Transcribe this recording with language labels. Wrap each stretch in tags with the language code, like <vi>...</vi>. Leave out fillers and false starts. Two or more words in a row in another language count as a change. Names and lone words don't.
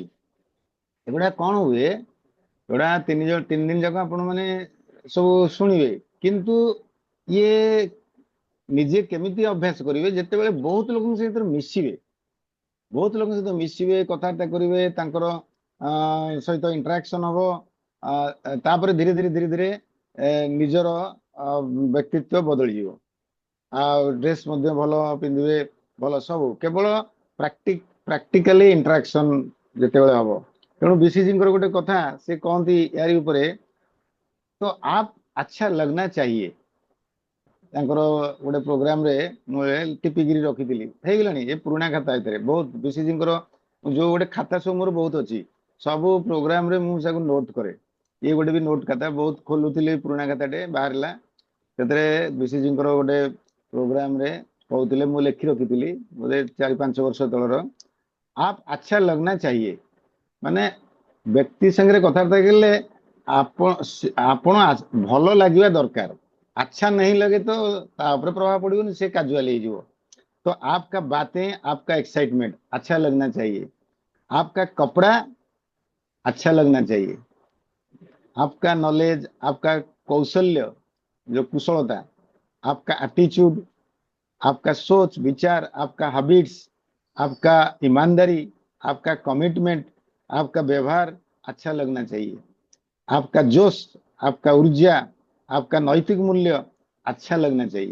<or>ଏଗୁଡା କଣ ହୁଏ, ଏଗୁଡା 3 ଦିନ ଯାକ ଆପଣ ମାନେ ସବୁ ଶୁଣିବେ, କିନ୍ତୁ ଇଏ ନିଜେ କେମିତି ଅଭ୍ୟାସ କରିବେ, ଯେତେବେଳେ ବହୁତ ଲୋକଙ୍କ ସହିତ ମିଶିବେ, ବହୁତ ଲୋକଙ୍କ ସହିତ ମିଶିବେ, କଥାବାର୍ତ୍ତା କରିବେ, ତାଙ୍କର ସହିତ ଇଣ୍ଟରାକ୍ସନ ହବ, ତାପରେ ଧୀରେ ଧୀରେ ନିଜର ବ୍ୟକ୍ତିତ୍ୱ ବଦଳିଯିବ। ଆଉ ଡ୍ରେସ୍ ମଧ୍ୟ ଭଲ ପିନ୍ଧିବେ, ଭଲ ସବୁ, କେବଳ</or> <en>practically interaction</en> <or>ଯେତେବେଳେ ହବ। ତେଣୁ ବିସିଜିଙ୍କର ଗୋଟେ କଥା ସେ କହନ୍ତି ୟାରି ଉପରେ, ତ</or> <hi>आप अच्छा लगना चाहिए।</hi> <or>ତାଙ୍କର ଗୋଟେ ପ୍ରୋଗ୍ରାମରେ ମୁଁ ଟିପିକିରି ରଖିଥିଲି, ହେଇଗଲାଣି ଏ ପୁରୁଣା ଖାତା, ଭିତରେ ବହୁତ ବିସିଜିଙ୍କର ଯୋଉ ଗୋଟେ ଖାତା ସବୁ ମୋର ବହୁତ ଅଛି, ସବୁ ପ୍ରୋଗ୍ରାମରେ ମୁଁ ତାକୁ ନୋଟ୍ କରେ। ଇଏ ଗୋଟେ ବି ନୋଟ୍ ଖାତା, ବହୁତ ଖୋଲୁଥିଲି, ପୁରୁଣା ଖାତାଟେ ବାହାରିଲା, ସେଥିରେ ବିସିଜିଙ୍କର ଗୋଟେ ପ୍ରୋଗ୍ରାମରେ କହୁଥିଲେ, ମୁଁ ଲେଖି ରଖିଥିଲି ବୋଧେ 4-5 ବର୍ଷ ତଳର,</or> <hi>आप अच्छा लगना चाहिए,</hi> <or>ମାନେ ବ୍ୟକ୍ତି ସାଙ୍ଗରେ କଥାବାର୍ତ୍ତା କଲେ ଆପଣ ଭଲ ଲାଗିବା ଦରକାର।</or> <hi>अच्छा नहीं लगे तो</hi> <or>ତା ଉପରେ ପ୍ରଭାବ ପଡିବନି, ସେ କାଜୁଆଲ ହେଇଯିବ।</or> <hi>तो आपका बातें, आपका एक्साइटमेंट अच्छा लगना चाहिए, आपका कपड़ा अच्छा लगना चाहिए, आपका नॉलेज, आपका कौशल्य, जो कुशलता, आपका एटीट्यूड, आपका सोच विचार, आपका हैबिट्स, आपका ईमानदारी, आपका कमिटमेंट, आपका व्यवहार अच्छा लगना चाहिए, आपका जोश, आपका ऊर्जा, आपका नैतिक मूल्य अच्छा लगना चाहिए।</hi>